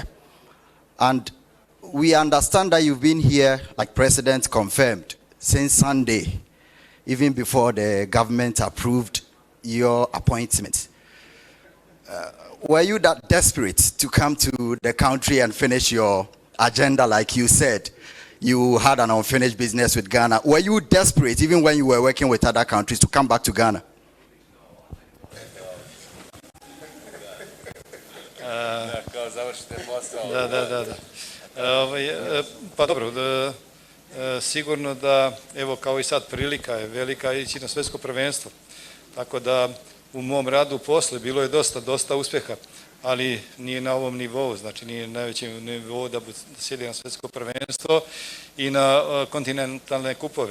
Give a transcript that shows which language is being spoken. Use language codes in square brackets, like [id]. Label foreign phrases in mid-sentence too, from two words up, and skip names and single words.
[en] And we understand that you've been here, like President confirmed, since Sunday, even before the government approved your appointment. Were you that desperate to come to the country and finish your agenda, like you said? You had an unfinished business with Ghana. Were you desperate, even when you were working with other countries, to come back to Ghana? [sr] Pa dobro, sigurno da, evo kao i sad, prilika je velika ići na svjetsko prvenstvo. Tako da u mom radu posle bilo je dosta uspjeha, ali nije na ovom nivou, znači nije na najvećem nivou da sjedi na svjetsko prvenstvo i na kontinentalne kupove.